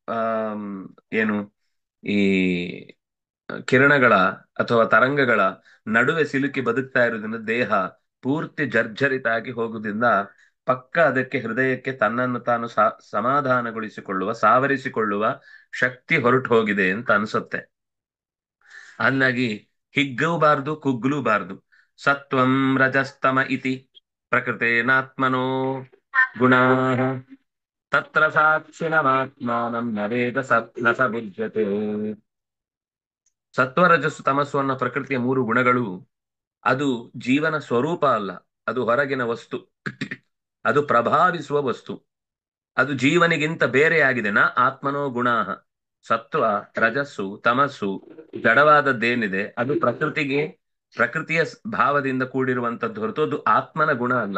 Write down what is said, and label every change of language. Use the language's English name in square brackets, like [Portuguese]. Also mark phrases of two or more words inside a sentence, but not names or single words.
[Kannada] ಏನು ಈ ಕಿರಣಗಳ ಅಥವಾ ತರಂಗಗಳ ನಡುವೆ ಸಿಲುಕಿ ಬದುಕ್ತಾ ಇರೋದ್ರಿಂದ ದೇಹ ಪೂರ್ತಿ ಜರ್ಜರಿತ ಆಗಿ ಹೋಗುವುದರಿಂದ ಪಕ್ಕ ಅದಕ್ಕೆ ಹೃದಯಕ್ಕೆ ತನ್ನನ್ನು ತಾನು ಸಮಾಧಾನಗೊಳಿಸಿಕೊಳ್ಳುವ, ಸಾವರಿಸಿಕೊಳ್ಳುವ ಶಕ್ತಿ ಹೊರಟು ಹೋಗಿದೆ ಅಂತ ಅನ್ಸುತ್ತೆ. ಹಂಗಾಗಿ ಹಿಗ್ಗೂಬಾರ್ದು ಕುಗ್ಗಲೂಬಾರ್ದು. [Sanskrit] ಸತ್ವಂ ರಜಸ್ತಮ ಇತಿ ಪ್ರಕೃತೇನಾತ್ಮನೋ ಗುಣಾ ತತ್ರ ಸಾಕ್ಷಿಣಮಾತ್ಮಾನಂ ನ ವೇದ ನ ಸ ಬುಧ್ಯತೆ. [Kannada] ಸತ್ವ ರಜಸ್ಸು ತಮಸ್ಸು ಅನ್ನೋ ಪ್ರಕೃತಿಯ 3 ಗುಣಗಳು ಅದು ಜೀವನ ಸ್ವರೂಪ ಅಲ್ಲ, ಅದು ಹೊರಗಿನ ವಸ್ತು, ಅದು ಪ್ರಭಾವಿಸುವ ವಸ್ತು, ಅದು ಜೀವನಿಗಿಂತ ಬೇರೆಯಾಗಿದೆ. [Sanskrit] ನ ಆತ್ಮನೋ ಗುಣಾಹ, [Kannada] ಸತ್ವ ರಜಸ್ಸು ತಮಸ್ಸು ಜಡವಾದದ್ದೇನಿದೆ ಅದು ಪ್ರಕೃತಿಯ ಭಾವದಿಂದ ಕೂಡಿರುವಂತದ್ದು ಹೊರತು ಅದು ಆತ್ಮನ ಗುಣ ಅಲ್ಲ.